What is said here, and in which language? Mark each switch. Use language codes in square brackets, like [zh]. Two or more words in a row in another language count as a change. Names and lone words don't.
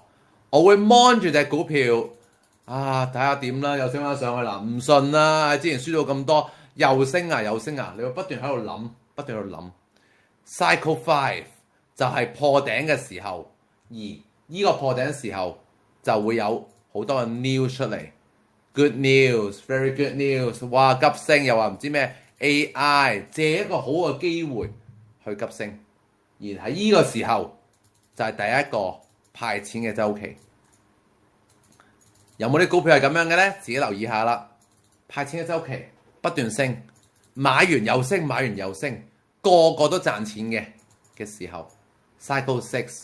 [yue] 我會 mon 住隻股票啊，睇下點啦，又升翻上去啦，唔信啦，之前輸到咁多，又升啊，你會不斷喺度諗，不斷喺度諗。cycle 5就係破頂嘅時候。而呢個破頂嘅時候就會有好多嘅 news 出嚟 ， [en] good news，very good news， [yue] 哇急升，又話唔知咩 AI 借一個好嘅機會去急升，而喺呢個時候就係第一個派錢嘅週期。有冇啲股票係咁樣嘅呢？自己留意下啦。派錢嘅週期不斷升，買完又升，買完又升，個個都賺錢嘅時候 ，cycle 6。